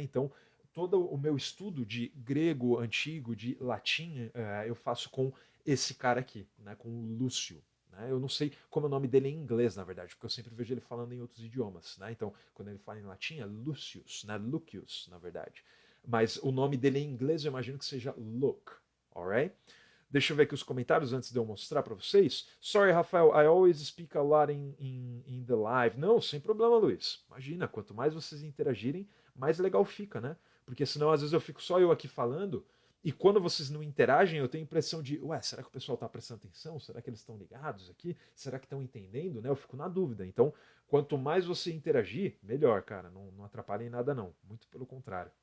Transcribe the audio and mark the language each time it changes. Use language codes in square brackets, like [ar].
[pt] Então todo o meu estudo de grego antigo, de latim, eu faço com esse cara aqui, né, com o Lúcio. Né? Eu não sei como é o nome dele em inglês, na verdade, porque eu sempre vejo ele falando em outros idiomas. Né? Então, quando ele fala em latim, é Lucius, né? Lucius, na verdade. Mas o nome dele em inglês eu imagino que seja Luke. Alright? Deixa eu ver aqui os comentários antes de eu mostrar para vocês. [en] Sorry, Rafael, I always speak a lot in the live. [pt] Não, sem problema, Luiz. Imagina, quanto mais vocês interagirem, mais legal fica, né? Porque senão às vezes eu fico só eu aqui falando e quando vocês não interagem eu tenho a impressão de, ué, será que o pessoal está prestando atenção? Será que eles estão ligados aqui? Será que estão entendendo? Né? Eu fico na dúvida. Então, quanto mais você interagir, melhor, cara. Não atrapalha em nada não. Muito pelo contrário.